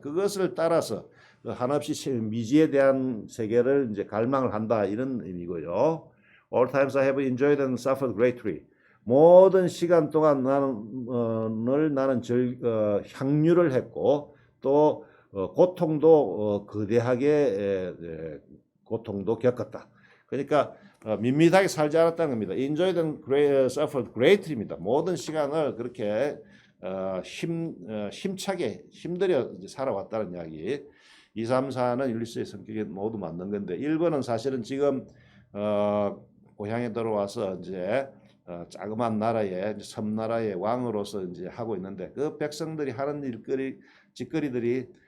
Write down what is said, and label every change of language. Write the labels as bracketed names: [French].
[Korean] 그것을 따라서 한없이 미지에 대한 세계를 이제 갈망을 한다 이런 의미고요. [English] All times I have enjoyed and suffered greatly. [Korean] 모든 시간 동안 나는 향유를 했고 또 고통도 거대하게 고통도 겪었다. 그러니까 밋밋하게 살지 않았다는 겁니다. [English] Enjoyed and suffered greatly입니다. [Korean] 모든 시간을 그렇게 힘차게 힘들여 살아왔다는 이야기. 2, 3, 4는 율리시스의 성격이 모두 맞는 건데 1번은 사실은 지금 고향에 들어와서 이제 자그마한 나라의 섬나라의 왕으로서 이제 하고 있는데 그 백성들이 하는 짓거리들이